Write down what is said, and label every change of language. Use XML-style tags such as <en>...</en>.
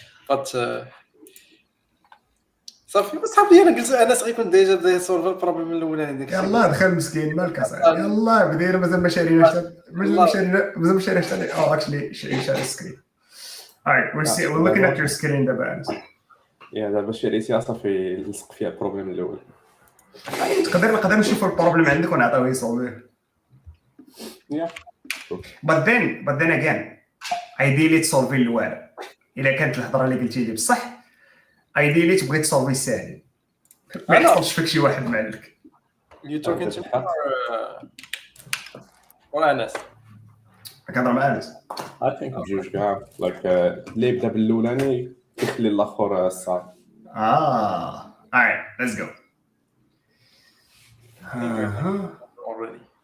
<ar>But صافي بصاحبي انا قلت انس غيكون ديجا بدا يسولف البروبليم الاولاني ديك الشيء. يلاه دخل مسكين مالك اصاحبي. يلاه بدينا مازال ما شاريناش actually شاري السكرين.</ar> <en>Alright, we're looking at your screen</en> <ar>دابا</ar> <en>Anas.</en> <ar>دابا شريتي صافي لصق فيها البروبليم الاول. نقدر نشوفوا البروبليم عندك ونعطيوه يسولفيه.</ar> <en>But then again ideally</en> <ar>تسولفي الواعر. الا كانت الهضره اللي قلتي لي بصح ideally تبغي تسولفي الساهل. ما يحصلش فيك شي واحد معلك.</ar> <en>You talking to me or أنس؟</en> <ar>كنهضر مع انس.</ar> <en>I think</en> <ar>بجوج كاع like اللي يبدا بالاولاني يخلي الاخر الصعب.</ar> <en>Alright, let's go. Already.</en>